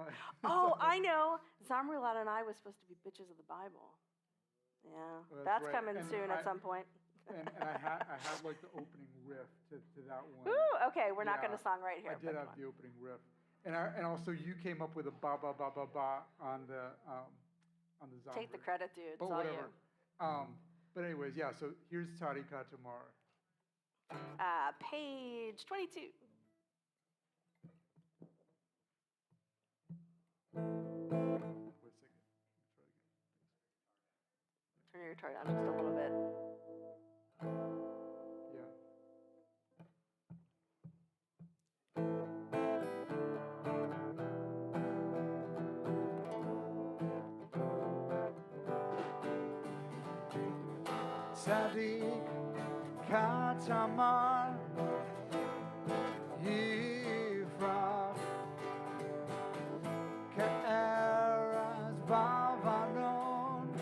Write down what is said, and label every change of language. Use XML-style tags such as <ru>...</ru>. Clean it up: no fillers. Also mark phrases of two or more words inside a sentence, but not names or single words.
<en>Oh, I know. Zamrulat and I was supposed to be bitches of the Bible. Yeah, Well, that's right. coming And soon at some point. And I had like the opening riff to that one. Ooh, okay, we're not going to Yeah, song right here. I did but have come the opening riff, and also you came up with a ba ba ba ba ba on the on. Zamru. Take the credit, dude. It's But all whatever. you. But anyways, yeah. So here's Tzadika Tamar. Page 22. Wait a second. Turn your guitar down just a little bit. Yeah.</en> <he>צדיק כתמר יפרח כארז בלבנון</he>